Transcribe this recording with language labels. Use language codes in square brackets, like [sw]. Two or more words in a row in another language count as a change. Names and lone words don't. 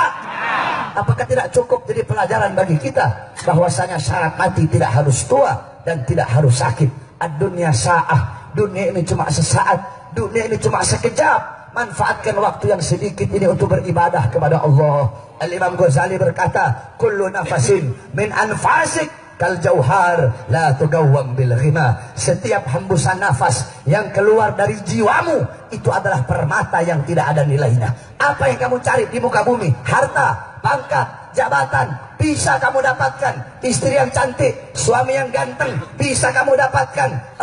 [id] Apakah tidak cukup jadi pelajaran bagi kita bahwasanya syarat mati tidak harus tua dan tidak harus sakit? [ar] الدنيا ساعة, [id] dunia ini cuma sesaat, dunia ini cuma sekejap. Manfaatkan waktu yang sedikit ini untuk beribadah kepada Allah. [ar] Al-Imam Ghazali berkata, كل نفس من أنفاسك كالجوهر لا تقوم بالغنى. [id] Setiap hembusan nafas yang keluar dari jiwamu itu adalah permata yang tidak ada nilainya. Apa yang kamu cari di muka bumi? Harta, pangkat, jabatan, bisa kamu dapatkan. Istri yang cantik, suami yang ganteng, bisa kamu dapatkan.